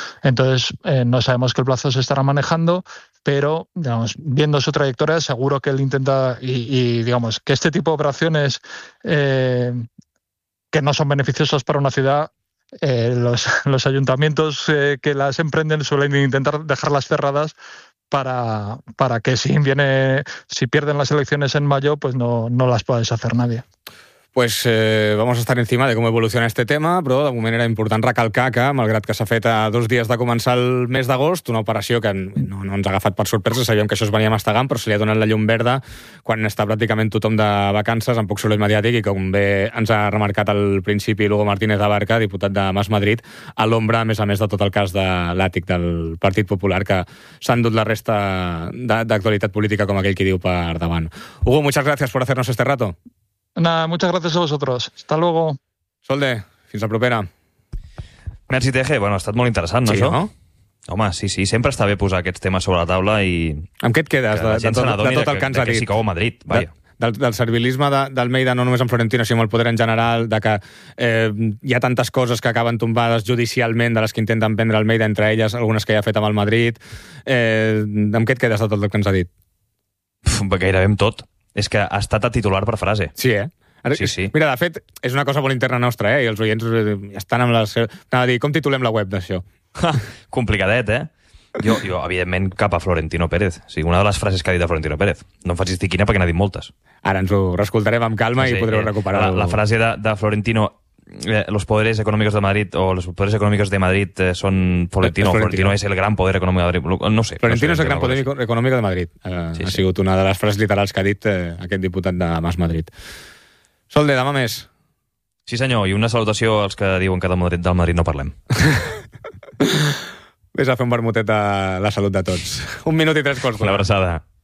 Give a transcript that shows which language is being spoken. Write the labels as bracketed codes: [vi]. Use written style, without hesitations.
[es] Entonces, no sabemos qué plazo se estará manejando, pero, digamos, viendo su trayectoria, seguro que él intenta, y digamos, que este tipo de operaciones que no son beneficiosas para una ciudad, los ayuntamientos que las emprenden suelen intentar dejarlas cerradas para que si pierden las elecciones en mayo, pues no las pueda deshacer nadie. Pues vamos a estar encima de [ca] com evoluciona este tema, però de moment era important recalcar que, malgrat que s'ha fet a dos dies de començar el mes d'agost, una operació que no ens ha agafat per sorpresa, sabíem que això es venia mastegant, però se li ha donat la llum verda quan està pràcticament tothom de vacances, amb poc soroll mediàtic, i com bé ens ha remarcat al principi Lugo Martínez de Barca, diputat de Mas Madrid, a l'ombra, a més de tot el cas de l'àtic del Partit Popular, que s'han dut la resta d'actualitat política, com aquell qui diu, per davant. [es] Hugo, muchas gracias por hacernos este rato. Nada, muchas gracias a vosotros. Hasta luego. [ca] Solde, fins la propera. Merci, TG. Bueno, ha estat molt interessant, no? Sí, això? No? Home, sí, sempre està bé posar aquests temes sobre la taula i... Amb què et quedes de tot el que ens ha dit? Que sí que ho a Madrid, vaja. Del servilisme d'Almeida, no només amb Florentino, sinó amb el poder en general, de que hi ha tantes coses que acaben tombades judicialment de les que intenten prendre Almeida, entre elles algunes que ja ha fet amb el Madrid. Amb què et quedes de tot el que ens ha dit? Gairebé amb tot. És que ha estat a titular per frase. Sí, eh? Ara, sí, sí. Mira, de fet, és una cosa molt interna nostra, eh? I els oients estan amb les... Anava a dir, com titulem la web d'això? Complicadet, eh? Jo, evidentment, cap a Florentino Pérez. O sigui, una de les frases que ha dit de Florentino Pérez. No em facis dir quina, perquè n'ha dit moltes. Ara ens ho reescoltarem amb calma, sí, i podreu recuperar-ho. La frase de Florentino... [es] Los poderes económicos de Madrid o los poderes económicos de Madrid son Florentino. Florentino es el gran poder económico de Madrid. No sé. Florentino no sé es el gran poder económico de Madrid. [ca] Sí, ha sigut una de les frases literals que ha dit aquest diputat de Mas Madrid. Solde, demà més. Sí, senyor, i una salutació als que diuen que del Madrid no parlem. Vés a fer un vermutet a la salut de tots. Un minut i tres quarts. Una abraçada.